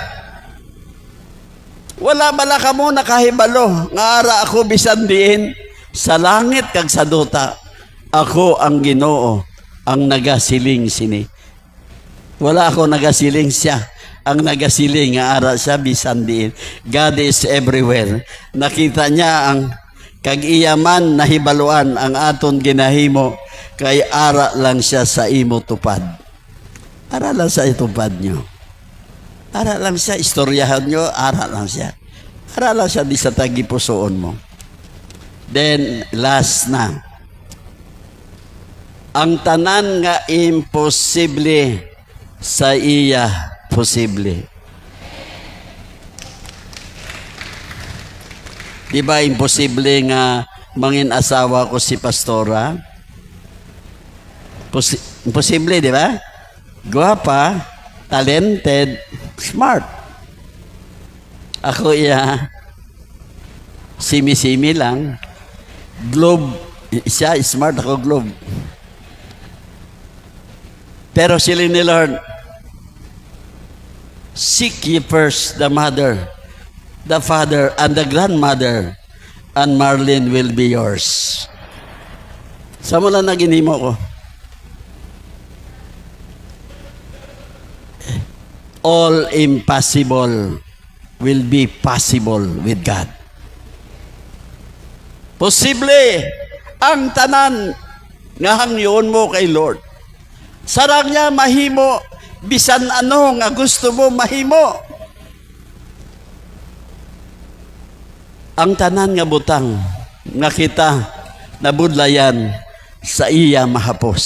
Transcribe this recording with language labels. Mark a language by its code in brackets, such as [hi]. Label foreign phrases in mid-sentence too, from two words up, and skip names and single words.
[hil] Wala bala kamo nakahibalo, nga ara ako bisan diin, sa langit kag sa duta, ako ang Ginoo, ang nagasiling sini. Wala ako nagasiling, siya ang nagasiling, nga ara siya bisan diin. [en] God is everywhere. [hil] Nakita niya ang kag-iyaman na hibaluan ang aton ginahimo, kay ara lang siya sa imo tupad. Ara lang sa itupad nyo. Ara lang siya, istoryahan nyo, ara lang siya. Ara lang siya di sa tagipusoon mo. Then, last na. Ang tanan nga imposible sa iya posible. Di ba imposible nga mangin asawa ko si pastora? Imposible, di ba? Guwapa, talented, smart. Ako iya, simi-simi lang. Globe, siya smart, ako globe. Pero sila ni Lord, [en] seek ye first the mother, the father, and the grandmother, and Marlene will be yours. [hil] Sa mula na ginimo ko, [en] all impossible will be possible with God. [hil] Posible ang tanan nga hangyon mo kay Lord. Sarang niya mahimo, bisan ano nga gusto mo mahimo. Ang tanan nga butang nga kita nabudlayan sa iya mahapos.